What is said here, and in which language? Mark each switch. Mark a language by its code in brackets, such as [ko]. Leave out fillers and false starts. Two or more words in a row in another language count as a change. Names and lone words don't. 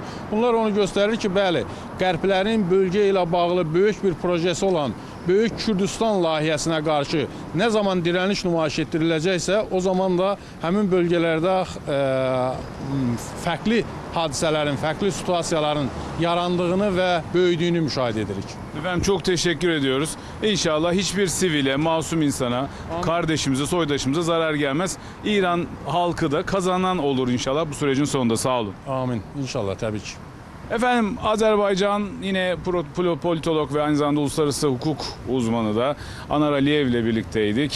[az] Bunlar onu göstərir ki, bəli, qərblərin bölgə ilə bağlı böyük bir projesi olan Böyük Kürdistan layihəsinə qarşı nə zaman dirəniş nümayiş etdiriləcəksə, o zaman da həmin bölgələrdə fərqli hadisələrin, fərqli situasiyaların yarandığını və böyüdüyünü müşahidə edirik. [tr] Efendim çok teşekkür ediyoruz. İnşallah hiçbir sivile, masum insana, kardeşimize, soydaşımıza zarar gelmez. İran halkı da kazanan olur inşallah bu sürecin sonunda. Sağ olun. [az] Amin. İnşallah, təbii ki. [tr] Efendim Azerbaycan yine politolog ve aynı zamanda uluslararası hukuk uzmanı da Anar Aliyev ile birlikteydik.